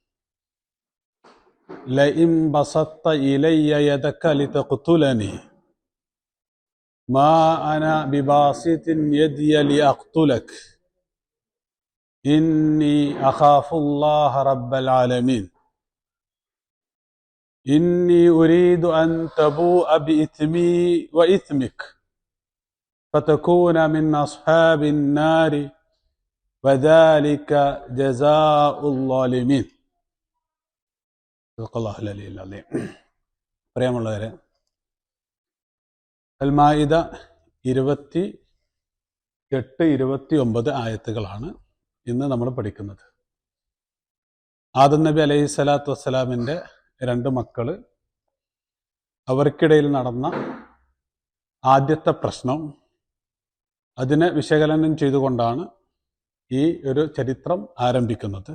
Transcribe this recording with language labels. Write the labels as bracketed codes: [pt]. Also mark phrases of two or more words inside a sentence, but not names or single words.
[ar] لئن بسطت إلي يدك لتقتلني ما أنا بباسط يدي لأقتلك إني أخاف الله رب العالمين. إني أريد أن تبوء بإثمي وإثمك فتكون من أصحاب النار وذلك جزاء الظالمين. صدق الله العلي العظيم. [ml] പ്രിയമുള്ളവരെ, അൽ-മാഇദ 28-29 ആയത്തുകളാണ് ഇന്ന് നമ്മൾ പഠിക്കുന്നത്. ആദം നബി [ar] عليه الصلاة والسلام [ml] 2 മക്കള്, അവർക്കിടയിൽ നടന്ന ആദ്യത്തെ പ്രശ്നം, അതിനെ വിശകലനം ചെയ്തുകൊണ്ടാണ് ഈ ഒരു ചരിത്രം ആരംഭിക്കുന്നത്.